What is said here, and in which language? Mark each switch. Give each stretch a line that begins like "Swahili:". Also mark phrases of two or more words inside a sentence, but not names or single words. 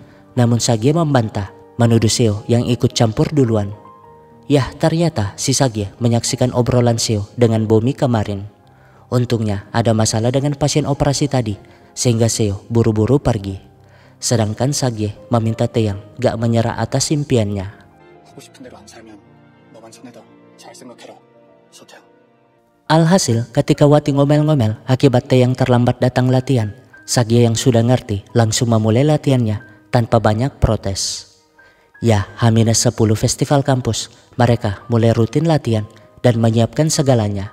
Indonesian: Namun Sagie membantah, menuduh Seo yang ikut campur duluan. Yah, ternyata si Sagie menyaksikan obrolan Seo dengan Bomi kemarin. Untungnya ada masalah dengan pasien operasi tadi, sehingga Seo buru-buru pergi. Sedangkan Sagie meminta Taeyang gak menyerah atas impiannya.
Korean: 살고 싶은 대로 안 살면 너만 전해다. 잘 생각해라, 서태양.
Indonesian: Alhasil, ketika Wati ngomel-ngomel akibat Taeyang terlambat datang latihan, Sagye yang sudah ngerti langsung memulai latihannya tanpa banyak protes. Ya, H-10 festival kampus, mereka mulai rutin latihan dan menyiapkan segalanya.